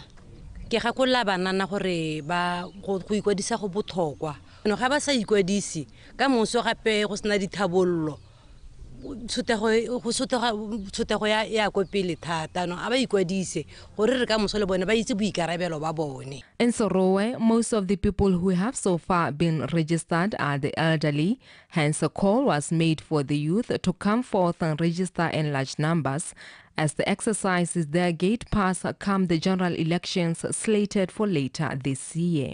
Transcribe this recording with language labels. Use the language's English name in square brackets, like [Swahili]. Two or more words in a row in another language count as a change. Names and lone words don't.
[Tswana] Ke gakolla banana gore ba go ikwadisa go botlhokwa no ga ba sa ikwadisi ka monso gape go sena dithabollo tshotego ya ko pele thata no a ba ikwadise gore re ka moso le bone ba itse boikarabelo ba bone. [English] In Sorowe, most of the people who have so far been registered are the elderly. Hence, a call was made for the youth to come forth and register in large numbers. As the exercise is their gate pass come the general elections slated for later this year.